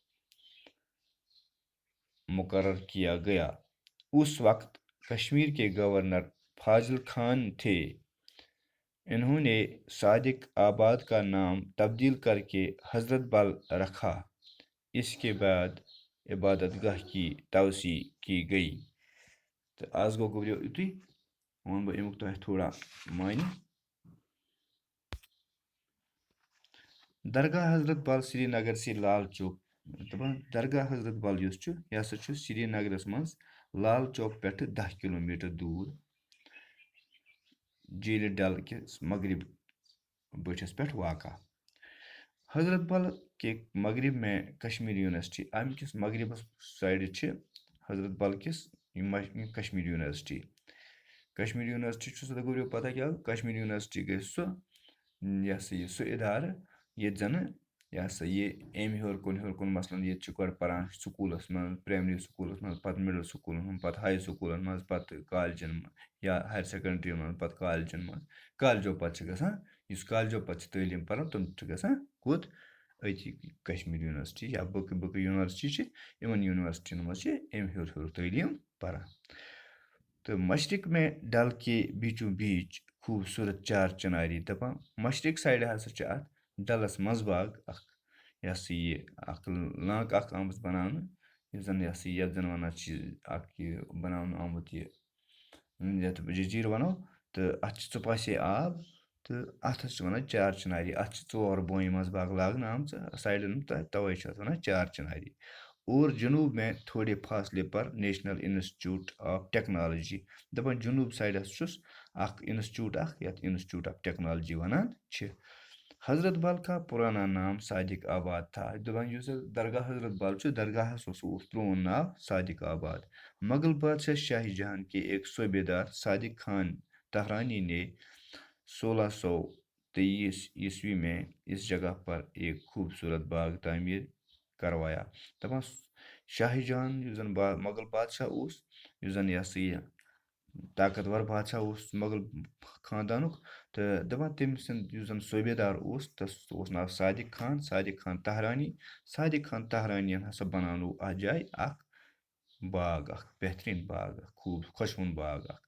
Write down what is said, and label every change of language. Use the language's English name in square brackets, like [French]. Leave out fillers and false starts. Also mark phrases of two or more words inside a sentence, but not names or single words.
[Urdu] مقرر کیا گیا اس وقت کشمیر کے گورنر فاضل خان تھے انہوں نے صادق آباد کا نام تبدیل کر کے حضرت بل رکھا اس کے بعد عبادت گاہ کی توسیع کی گئی تو [Kashmiri] آز گو گوٚو یُتُے ون بہٕ امیُک تۄہہِ تھوڑا معنی. [Urdu] درگاہ حضرت بل سری نگر سے لال چوک [Kashmiri] دَپان درگاہ حضرت بل یُس چھُ یہِ ہسا چھُ سرینگرس منٛز لال چوک پٮ۪ٹھٕ 10 کِلوٗمیٖٹر دوٗر جیٖلہِ ڈل کِس مغرب بٔٹھِس پٮ۪ٹھ واقع. [Urdu] حضرت بل کے مغرب میں کشمیر یونیورسٹی [Kashmiri] امہِ کِس مغربس سایڈٕ چھِ حضرت بل کِس کشمیٖر یونیورسٹی. کشمیٖر یونیورسٹی چھُ سُہ گوٚو پتہ کیٛاہ کشمیٖر یونیورسٹی گٔے سُہ یہِ ہسا یہِ سُہ اِدارٕ ییٚتہِ زَنہٕ یہِ ہسا یہِ اَمہِ ہیوٚر کُن مثلاً ییٚتہِ چھِ گۄڈٕ پران سکوٗلس منٛز پرٛایمری سکوٗلس منٛز پتہٕ مِڈل سکوٗلن منٛز پتہٕ ہاے سکوٗلن منٛز پتہٕ کالجن منٛز یا ہایر سیکنڈری منٛز پتہٕ کالجن منٛز کالجو پتہٕ چھِ گژھان یُس کالجو پتہٕ چھِ تعلیٖم پران تِم چھِ گژھان کوٚت أتی کشمیٖر یونیورسٹی یا باقٕے یونیورسٹی چھِ یِمن یونیورسٹین منٛز چھِ اَمہِ ہیوٚر تعلیٖم پران. تہٕ [Urdu] مشرق میں ڈل کے بیٖچو بیٖچ خوٗبصوٗرت چار چناری [Kashmiri] دَپان مشرق سایڈٕ ہسا چھِ اَتھ ڈلس منٛز باغ اکھ یہِ ہسا یہِ اکھ لانٛک اکھ آمٕژ بناونہٕ یُس زن یہِ ہسا یَتھ زن وَنان چھِ اکھ یہِ بناونہٕ آمُت یہِ یَتھ جٔزیٖرٕ وَنو تہٕ اَتھ چھِ ژُپاسے آب تہٕ اَتھ حظ چھِ وَنان چار چناری اَتھ چھِ 4 بونہِ منٛز باغ لاگنہٕ آمژٕ سایڈن تَوے چھِ اَتھ وَنان چار چناری. [Urdu] اور جنوب میں تھوڑے فاصلے پر نیشنل انسٹیٹیوٹ آف ٹیکنالوجی [Kashmiri] دَپان جنوب سایڈس چھُس اکھ انسٹیوٹ اکھ یَتھ انسٹیوٹ آف ٹیکنالوجی وَنان چھِ. [Urdu] حضرت بل کا پرانا نام صادق آباد تھا [Kashmiri] دَپان یُس درگاہ حضرت بل چھُ درگاہس اوس پرون ناو صادق آباد. [Urdu] مغل بادشاہ شاہ جہاں کے ایک صوبیدار صادق خان تہرانی نے 1623 عیسوی میں اس جگہ پر ایک خوبصورت باغ تعمیر کروایا. [Kashmiri] دَپان شاہ جہاں یُس زن مغل بادشاہ اوس یُس زن یہِ ہسا یہِ طاقتور بادشاہ اوس مغل خاندانُک تہٕ دَپان تٔمۍ سُنٛد یُس زن صوبیدار اوس تَس اوس ناو صادق خان تہرانی. صادق خان تہرانین ہسا بناونو اَتھ جایہِ اکھ باغ اکھ بہتریٖن باغ اکھ خۄشوُن باغ اکھ.